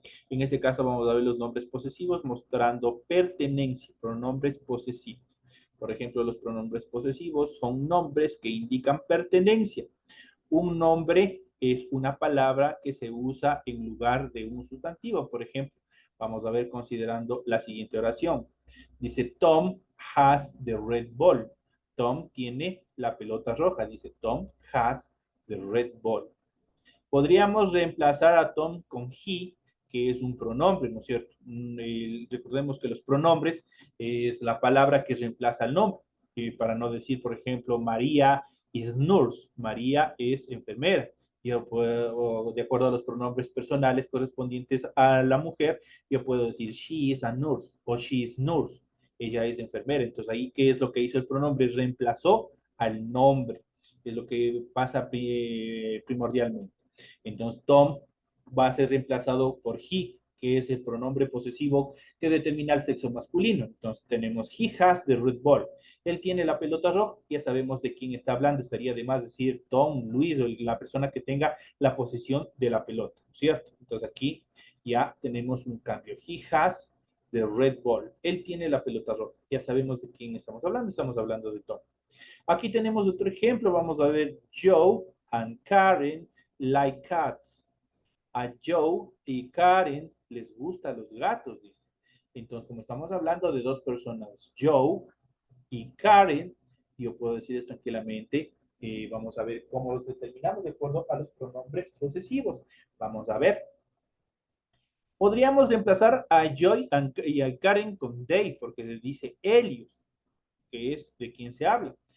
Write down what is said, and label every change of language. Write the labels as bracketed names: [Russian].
[Spanish] En este caso vamos a ver los nombres posesivos mostrando pertenencia, pronombres posesivos. Por ejemplo, los pronombres posesivos son nombres que indican pertenencia. Un nombre es una palabra que se usa en lugar de un sustantivo. Por ejemplo, vamos a ver considerando la siguiente oración. [English] Dice, Tom has the red ball. [Spanish] Tom tiene la pelota roja. [English] Dice, Tom has the red ball. [Spanish] Podríamos reemplazar a Tom con he, que es un pronombre, ¿no es cierto? Recordemos que los pronombres es la palabra que reemplaza al nombre. Para no decir, por ejemplo, María is nurse. María es enfermera. Yo puedo, de acuerdo a los pronombres personales correspondientes a la mujer, yo puedo decir she is a nurse o she is nurse. Ella es enfermera. Entonces ahí, ¿qué es lo que hizo el pronombre? Reemplazó al nombre. Es lo que pasa primordialmente. Entonces, Tom va a ser reemplazado por he, que es el pronombre posesivo que determina el sexo masculino. Entonces, tenemos he has the red ball. Él tiene la pelota roja, ya sabemos de quién está hablando. Estaría de más decir Tom, Luis, o la persona que tenga la posesión de la pelota, ¿cierto? Entonces, aquí ya tenemos un cambio. He has the red ball. Él tiene la pelota roja. Ya sabemos de quién estamos hablando. Estamos hablando de Tom. Aquí tenemos otro ejemplo. Vamos a ver Joe and Karen like cats. A Joe y Karen les gustan los gatos, dice. Entonces, como estamos hablando de dos personas, Joe y Karen, yo puedo decir esto tranquilamente. Vamos a ver cómo los determinamos de acuerdo a los pronombres posesivos. Vamos a ver. Podríamos reemplazar a Joy y a Karen con they, porque dice ellos, que es de quien se habla.